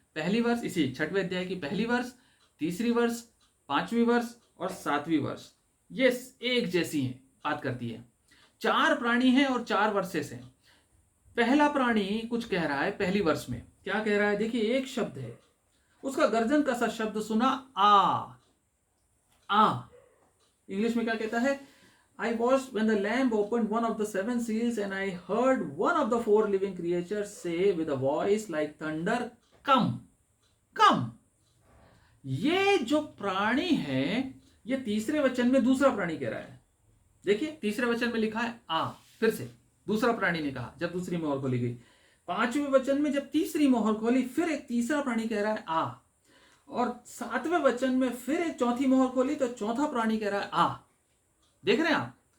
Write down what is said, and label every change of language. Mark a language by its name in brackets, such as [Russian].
[Hindi] पहली वर्ष इसी 6वें अध्याय की पहली वर्ष, तीसरी वर्ष, 5वीं वर्ष और 7वीं वर्ष, ये एक जैसी हैं, बात करती है। 4 प्राणी हैं और 4 वर्सेस हैं। पहला प्राणी कुछ कह रहा है पहली वर्ष में, क्या कह रहा है? देखिए, एक शब्द है, उसका गर्जन का सा शब्द सुना, आ। इंग्लिश में क्या कहता है? [English] I watched when the Lamb opened one of the 7 seals, and I heard one of the 4 living creatures say with a voice like thunder, come, come. [Hindi] ये जो प्राणी है, ये तीसरे वचन में दूसरा प्राणी कह रहा है। देखिए, तीसरे वचन में लिखा है आ, फिर से दूसरा प्राणी ने कहा जब दूसरी मोहर खोली गई। 5वें वचन में जब तीसरी मोहर खोली, फिर एक तीसरा प्राणी कह रहा है आ। और 7वें वचन में फिर एक चौथी मोहर खोली तो चौथा प्राणी कह रहा है आ। देख रहे हैं आप?